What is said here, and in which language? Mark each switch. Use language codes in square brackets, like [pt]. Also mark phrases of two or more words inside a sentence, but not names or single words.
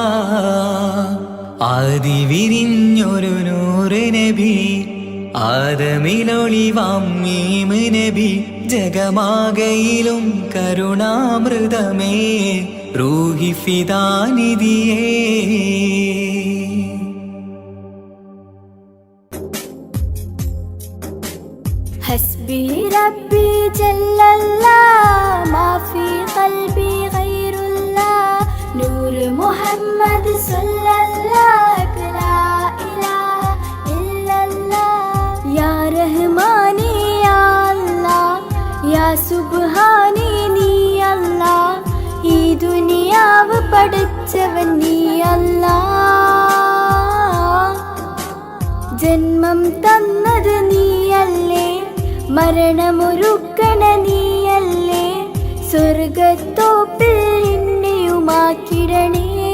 [ml] ആദി വിരിഞ്ഞൊരു നൂറ് നബി ആദമിലൊളിവാം മീമ് നബി ജഗമാകയിലും കരുണാമൃതമേ റൂഹി ഫിദാനിധിയേ [ar] حسبي ربي جل الله ما في قلبي غير الله نور محمد صلى الله لا إله إلا الله يا رحماني يا الله يا സുബ്ഹാനി [ml] നീ അല്ലാ ഈ ദുനിയാവ് പഠിച്ചവൻ നീ അല്ലാ ജന്മം തന്നത് നീയല്ലേ മരണമൊരുക്കണ നീയല്ലേ സ്വർഗത്തോപ്പിൽ എന്നെയുമാക്കിടണേ